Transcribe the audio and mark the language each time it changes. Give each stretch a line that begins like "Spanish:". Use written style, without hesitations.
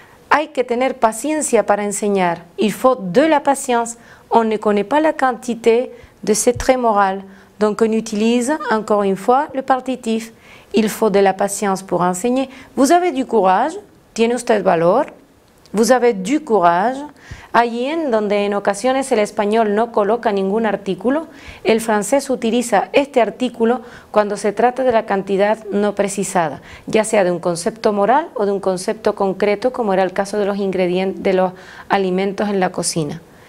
Spanish: Hay que tener paciencia para enseñar.
French: Il faut de la patience. On ne connaît pas la quantité de ces traits moraux. Donc on utilise encore une fois le partitif. Il faut de la patience pour enseñar. Vous avez du courage,
Spanish: tiene usted valor.
French: Vous avez du courage.
Spanish: Allí en donde en ocasiones el español no coloca ningún artículo, el francés utiliza este artículo cuando se trata de la cantidad no precisada, ya sea de un concepto moral o de un concepto concreto, como era el caso de los ingredientes, de los alimentos en la cocina.